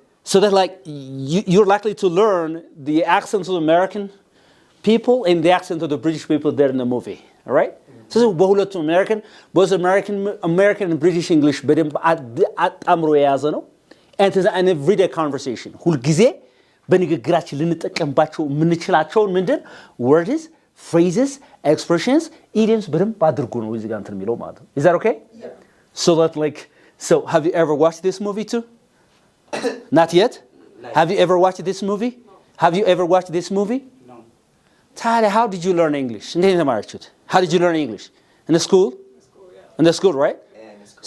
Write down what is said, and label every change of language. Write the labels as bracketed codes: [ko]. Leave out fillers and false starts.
[en] So that like you're likely to learn the accents of American people and the accent of the British people there in the movie. All right? So [am] በሁለቱም [en] both American and British English [am] በደንብ አጣምሮ የያዘ ነው. [en] And it's an everyday conversation. [am] ሁልጊዜ በንግግራችን ልንጠቀምባቸው የምንችላቸውን ምንድን words, phrases, expressions, idioms በደንብ አድርጎ ነው እዚህ ጋር እንትን የሚለው ማለት ነው. [en] Is that okay? Yeah. So have you ever watched this movie too? Not yet? Have you ever watched this movie? No. Have you ever watched this movie? No. Talia, how did you learn English? [am] እንዴት ተማራችሁት? [en] How did you learn English? In the school? Yeah. In the school, right? Yeah, in the school.